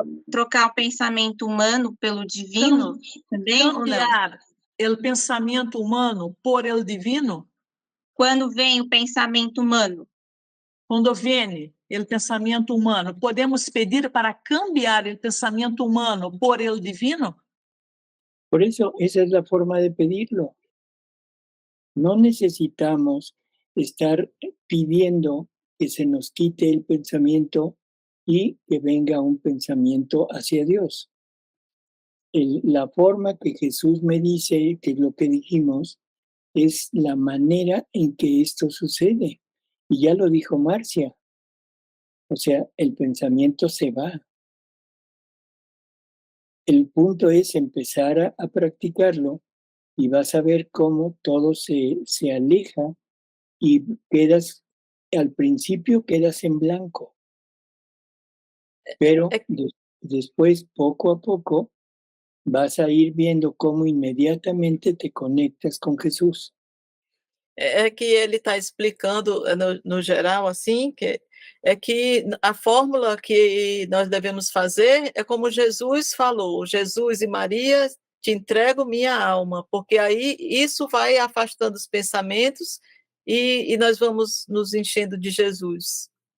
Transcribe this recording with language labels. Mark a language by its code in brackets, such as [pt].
[pt] trocar o pensamento humano pelo divino também ou não? [es] cambiar [pt] o pensamento humano [es] por el divino. [pt] Quando vem o pensamento humano, Quando viene o pensamento humano, podemos pedir para cambiar o pensamento humano [es] por el divino? Por eso, esa es la forma de pedirlo. No necesitamos estar pidiendo que se nos quite el pensamiento y que venga un pensamiento hacia Dios. La forma que Jesús me dice, que es lo que dijimos, es la manera en que esto sucede. Y ya lo dijo Marcia. O sea, el pensamiento se va. El punto es empezar a practicarlo y vas a ver cómo todo se aleja y quedas, al principio quedas en blanco. Pero después, poco a poco, vas a ir viendo cómo inmediatamente te conectas com Jesús. [pt] É que ele está explicando no geral, assim, que a fórmula que nós devemos fazer é como Jesus falou, Jesus e Maria, te entrego minha alma, porque aí isso vai afastando os pensamentos e nós vamos nos enchendo de Jesus.